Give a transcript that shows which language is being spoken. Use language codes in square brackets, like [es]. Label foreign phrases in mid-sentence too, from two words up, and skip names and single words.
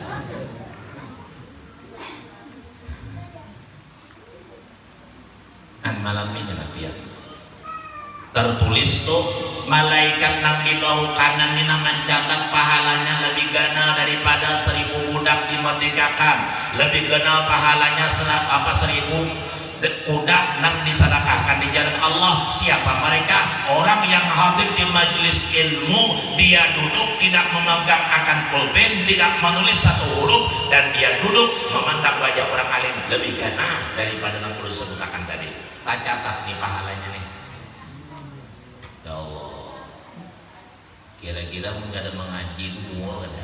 [id] Malam ini nabi tertulis tuh malaikat nang di bawah kanan ini mencatat pahalanya lebih ganal daripada 1000 budak dimerdekakan, lebih ganal pahalanya 1000 kuda nang disedekahkan di jalan Allah. Siapa mereka? Orang yang hadir di majelis ilmu, dia duduk tidak memegang akan pulpen, tidak menulis satu huruf, dan dia duduk memandang wajah orang alim, lebih ganal daripada yang perlu disebutkan tadi. Tak catat nih pahalanya nih. Ya Allah, kira-kira mau ada mengaji itu semua ada?